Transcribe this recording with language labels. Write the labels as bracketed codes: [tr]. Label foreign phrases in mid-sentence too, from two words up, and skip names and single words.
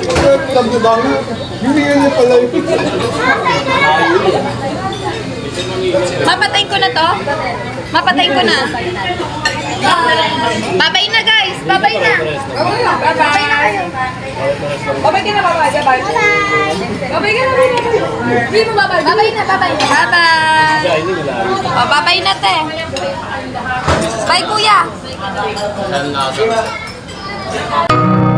[tl] Alam ko ba nga? Hindi yan niya pala yung Mapatayin ko na to? Mapatayin ko na. Babay na guys! Babay na! Babay na kayo! Babay ka na, babay! Babay! Babay ka na! Hindi mo babay! Babay na! Babay! Babay! O, babay na te! Bye kuya!